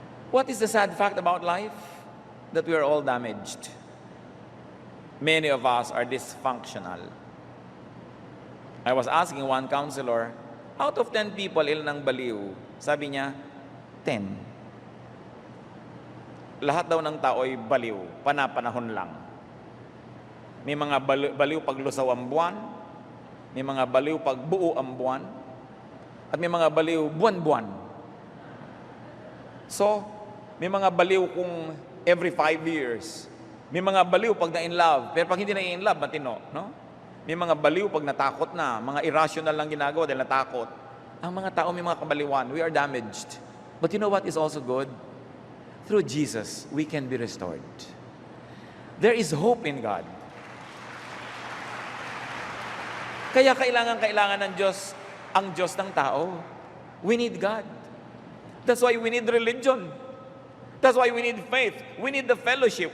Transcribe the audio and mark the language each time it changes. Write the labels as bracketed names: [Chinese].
[English] What is the sad fact about life? That we are all damaged. Many of us are dysfunctional. I was asking one counselor, out of 10 people, [Filipino] ilan ang baliw? Sabi niya, 10. Lahat daw ng tao ay baliw, panapanahon lang. May mga baliw pag lusaw ang buwan, may mga baliw pag buo ang buwan, at may mga baliw buwan-buwan. So, may mga baliw kung every 5 years. May mga baliw pag na in love, pero pag hindi na in love, matino, no? May mga baliw pag natakot na, mga irrational lang ginagawa dahil natakot. Ang mga tao may mga kabaliwan, [English] we are damaged. But you know what is also good? Through Jesus, we can be restored. There is hope in God. [Filipino] Kaya kailangan ng Diyos, ang Diyos ng tao. [English] We need God. That's why we need religion. That's why we need faith. We need the fellowship.